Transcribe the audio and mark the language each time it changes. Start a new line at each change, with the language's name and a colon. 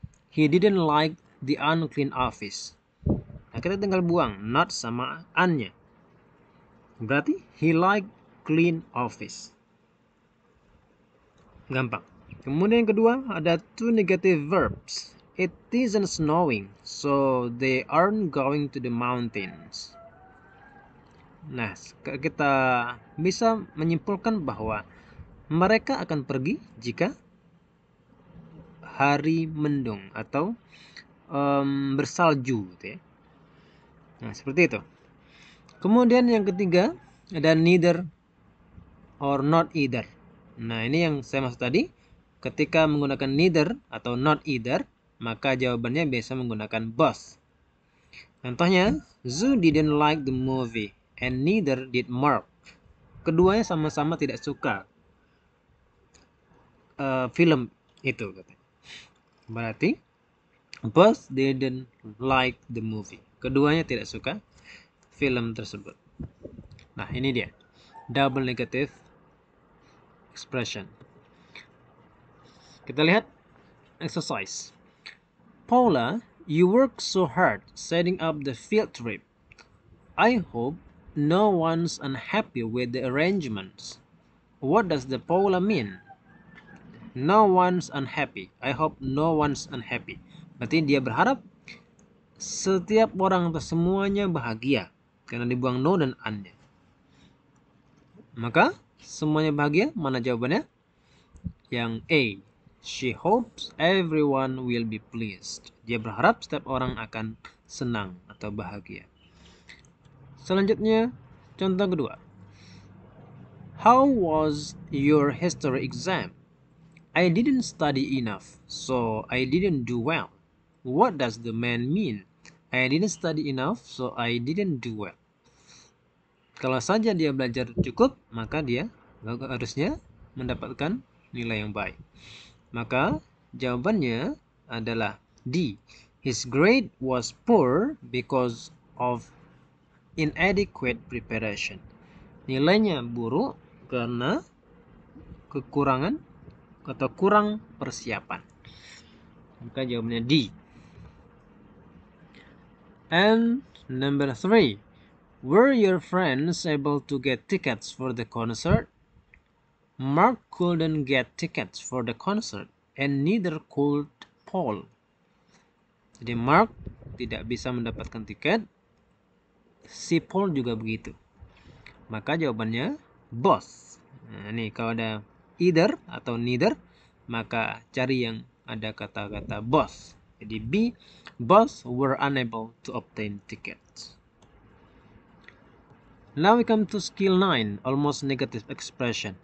English: He didn't like the unclean office.
Indonesian: Nah, kita tinggal buang not sama an-nya. Berarti
English: he liked clean office.
Indonesian: Gampang. Kemudian yang kedua ada two negative verbs.
English: It isn't snowing, so they aren't going to the mountains.
Indonesian: Nah, kita bisa menyimpulkan bahwa mereka akan pergi jika hari mendung atau bersalju gitu ya. Nah, seperti itu. Kemudian yang ketiga ada neither or not either. Nah, ini yang saya maksud tadi. Ketika menggunakan neither atau not either, maka jawabannya biasa menggunakan both. Contohnya,
English: Zoo didn't like the movie and neither did Mark.
Indonesian: Keduanya sama-sama tidak suka film itu. Berarti
English: both didn't like the movie.
Indonesian: Keduanya tidak suka film tersebut. Nah, ini dia double negative expression. Kita lihat exercise.
English: Paula, you work so hard setting up the field trip. I hope no one's unhappy with the arrangements. What does the Paula mean? No one's unhappy. I hope no one's unhappy.
Indonesian: Berarti dia berharap setiap orang atau semuanya bahagia. Karena dibuang no dan an-nya. Maka semuanya bahagia, mana jawabannya? Yang A.
English: She hopes everyone will be pleased.
Indonesian: Dia berharap setiap orang akan senang atau bahagia. Selanjutnya, contoh kedua.
English: How was your history exam? I didn't study enough, so I didn't do well. What does the man mean? I didn't study enough, so I didn't do well.
Indonesian: Kalau saja dia belajar cukup, maka dia harusnya mendapatkan nilai yang baik. Maka jawabannya adalah D.
English: His grade was poor because of inadequate preparation.
Indonesian: Nilainya buruk karena kekurangan atau kurang persiapan. Maka jawabannya D.
English: And number 3. Were your friends able to get tickets for the concert? Mark couldn't get tickets for the concert, and neither could Paul.
Indonesian: Jadi Mark tidak bisa mendapatkan tiket, si Paul juga begitu. Maka jawabannya both. Nah, ini kalau ada either atau neither, maka cari yang ada kata-kata both. Jadi
English: B, both were unable to obtain tickets. Now we come to skill 9, almost negative expression.